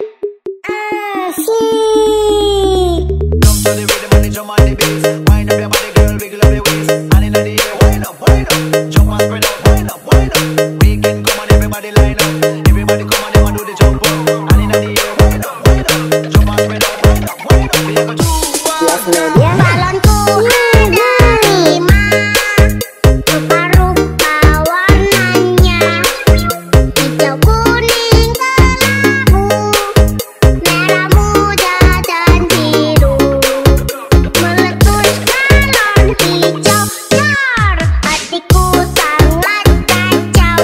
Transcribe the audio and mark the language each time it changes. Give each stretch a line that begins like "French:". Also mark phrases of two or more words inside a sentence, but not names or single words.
Indonesian: Asik.
English: Jump to the rhythm and the drum on the bass. Wind up your body, girl, wiggle up your waist. And in the air, wind up, wind up. Jump and spread out, wind up, wind up. We can come on, everybody line up. Everybody come on, them a do the jump up. And inna the air, wind up, wind up. Jump and spread out, wind up, wind up. We a go 2, 1. Yes Media.
Indonesian: Balonku ada 5, rupa-rupa warnanya, hijau, kuning, kelabu, merah muda dan biru. Meletus balon hijau dar, hatiku sangat kacau.